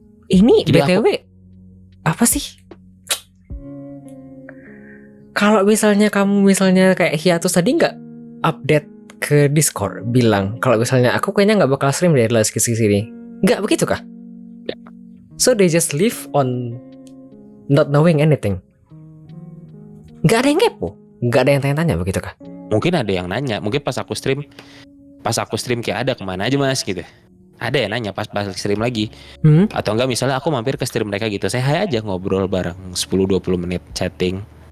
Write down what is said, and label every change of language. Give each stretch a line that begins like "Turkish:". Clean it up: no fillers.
Indonesian: Ini Jadi BTW apa sih? Kalau misalnya kamu kayak hiatus tadi nggak update ke Discord bilang kalau misalnya aku kayaknya nggak bakal stream dari last sini. Nggak begitu kah?
English: So they just live on not knowing anything.
Indonesian: Nggak ada yang kepo, nggak ada yang tanya-tanya begitu kah? mungkin ada yang nanya, mungkin pas aku stream kayak ada kemana aja mas gitu. Ada yang nanya pas stream lagi. Atau enggak misalnya aku mampir ke stream mereka gitu, saya hai aja ngobrol bareng 10-20 menit chatting.